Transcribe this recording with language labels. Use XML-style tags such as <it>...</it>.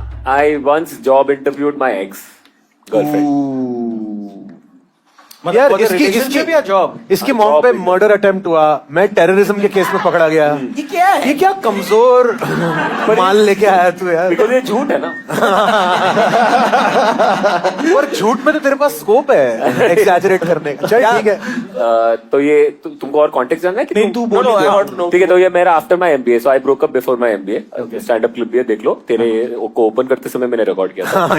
<en>I once job interviewed my ex-girlfriend.</en> <hi>यार इसकी job इसकी मॉम पे मर्डर अटेम्प्ट हुआ, मैं टेररिज्म के केस में पकड़ा गया। ये क्या है? ये क्या कमजोर माल लेके आया तू यार? Because ये झूठ है ना। और झूठ में तो तेरे पास स्कोप है एग्जैजरेट करने का। चल ठीक है। तो ये तुमको और कॉन्टेक्स्ट जानना है कि नहीं, तू बोल। ठीक है, तो ये मेरा</hi> <en>After my MBA, so I broke up before my MBA। Stand up clip</en> <hi>भी है, देख लो। तेरे को ओपन करते समय मैंने रिकॉर्ड किया था।</hi>